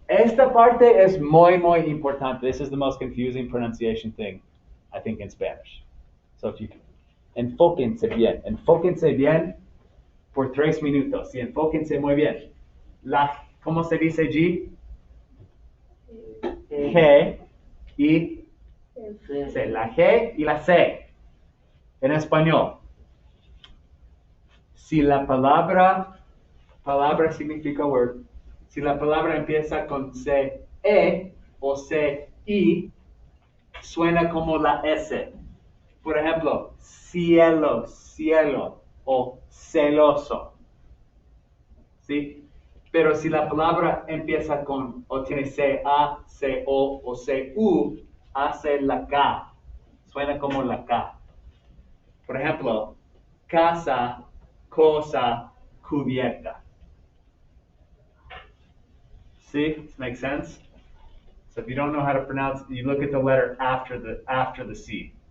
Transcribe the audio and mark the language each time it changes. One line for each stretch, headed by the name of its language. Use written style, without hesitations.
Spanish: Esta parte es muy importante.
English: This is the most confusing pronunciation thing, I think, in Spanish. So if you can,
Spanish: enfóquense bien por 3 minutos. Sí, enfóquense muy bien. ¿Cómo se dice G? G y C. La G y la C. En español. Si la palabra significa word. Si la palabra empieza con C-E o C-I, suena como la S. Por ejemplo, cielo o celoso. ¿Sí? Pero si la palabra empieza con o tiene C-A, C-O o C-U, hace la K. Suena como la K. Por ejemplo, casa, cosa, cubierta.
English: See, this makes sense? So if you don't know how to pronounce, you look at the letter after the C.